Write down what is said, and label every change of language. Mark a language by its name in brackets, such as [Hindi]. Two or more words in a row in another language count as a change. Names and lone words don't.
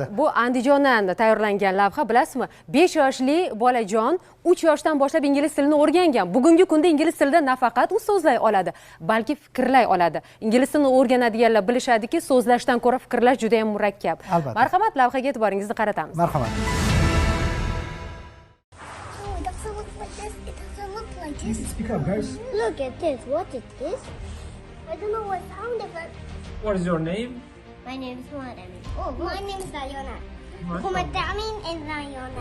[Uzbek] Bu Andijondan tayyorlangan lavha, bilasizmi? 5 yoshli bolajon 3 yoshdan boshlab ingliz tilini o'rgangan. Bugungi kunda ingliz tilida nafaqat u so'zlay oladi, balki fikrlay oladi. Ingliz tilini o'rganadiganlar bilishadiki, so'zlashdan ko'ra fikrlash juda ham murakkab. Marhamat, lavhaga e'tiboringizni qaratamiz. Marhamat. [English] Speak up, guys. Look at this. What is this? I don't know what sound it is. What is your name? My name is Muhammad. Oh, my name is Diana. Muhammad Amin and Diana.